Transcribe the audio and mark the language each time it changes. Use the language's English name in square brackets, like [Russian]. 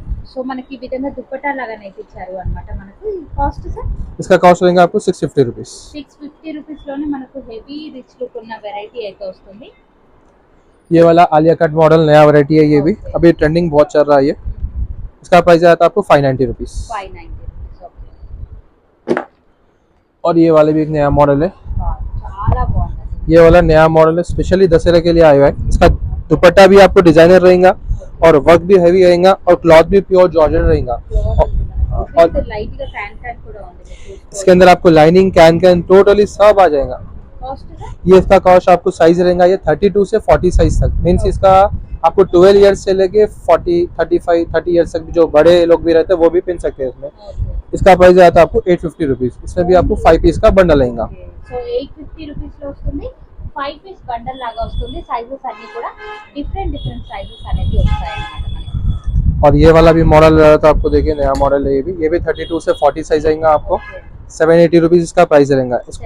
[Telugu] So మనకి ఈ విధంగా దుపట్టా లాగానైతే ఇచ్చారు అన్నమాట. మనకు కాస్ట్ సార్ [Hindi] इसका कॉस्ट रहेगा आपको 650 रुपीज. [Telugu] 650 రూపీస్ లోనే మనకు హెవీ రిచ్ లుక్ ఉన్న వెరైటీ అయితే వస్తుంది. [Hindi] ये वाला आलिया कट मॉडल नया वैरायटी है. ये भी अभी ट्रेंडिंग बहुत चल रहा है. ये इसका प्राइस आता है आपको 590 रुपीज. [Telugu] 590 ఓకే. [Hindi] और ये वाले भी एक नया मॉडल है. [Telugu] చాలా బాగుంది. [Hindi] ये वाला नया मॉडल है, स्पेशली दशहरा के लिए आया हुआ है. इसका दुपट्टा भी आपको डिजाइनर रहेगा और वर्क भी हैवी रहेगा और क्लॉथ भी प्योर जॉर्जेट रहेगा. और [Telugu] లైట్ గా ఫ్యాన్ కూడా ఉంది. [Hindi] इसके अंदर आपको लाइनिंग कैन टोटली सब आ जाएगा. [Telugu] కాస్ట్ సార్ [Hindi] ये इसका कॉस्ट आपको साइज रहेगा ये 32 से 40 साइज तक. मीन्स इसका आपको 12 ईयर्स से लेके 40, 35, 30 ईयर्स तक जो बड़े लोग भी रहते हैं वो भी पहन सकते हैं इसमें. इसका प्राइस आता है आपको 850 रुपीज. इसमें भी आपको 5 पीस का बंडल रहेगा. [Telugu] సో 850 రూపీస్ లో వస్తుంది. 5 పీస్ బండల్ లాగా వస్తుంది. సైజెస్ అన్ని కూడా డిఫరెంట్ సైజెస్ అనేది వస్తాయి అన్నమాట మనకి. [Hindi] और ये वाला भी मॉडल तो आपको देखिए नया मॉडल है. ये भी 32 से 40 साइज आएगा आपको. 780 रुपीज इसका प्राइस रहेगा.